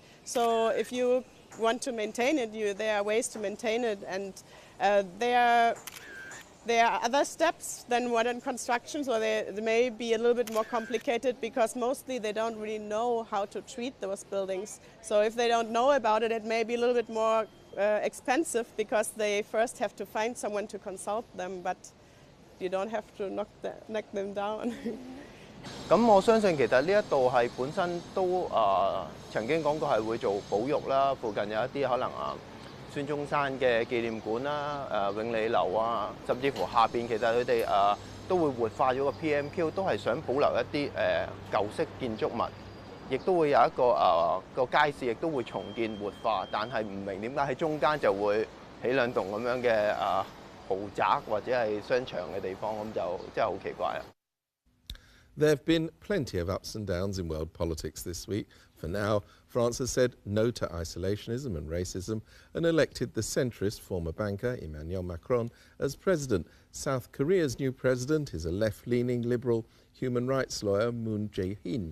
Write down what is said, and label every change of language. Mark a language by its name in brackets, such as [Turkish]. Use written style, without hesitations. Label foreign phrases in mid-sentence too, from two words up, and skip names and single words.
[English] So if you want to maintain it, there are ways to maintain it, and there are other steps than modern construction, so they may be a little bit more complicated because mostly they don't really know how to treat those buildings. So if they don't know about it, it may be a little bit more expensive because they first have to find someone to consult them, but you don't have to knock them down. [Cantonese] 咁我相信其實呢一度係本身都曾經講過係會做保育啦，附近有一啲可能孫中山嘅紀念館啦、永利樓啊，甚至乎下邊其實佢哋都會活化咗個 PMQ， 都係想保留一啲舊式建築物亦都會有一個街市，亦都會重建活化，但係唔明點解喺中間就會起兩棟咁樣嘅豪宅或者係商場嘅地方，咁就真係好奇怪啦。 [English] There have been plenty of ups and downs in world politics this week. For now, France has said no to isolationism and racism and elected the centrist former banker Emmanuel Macron as president. South Korea's new president is a left-leaning liberal human rights lawyer, Moon Jae-in.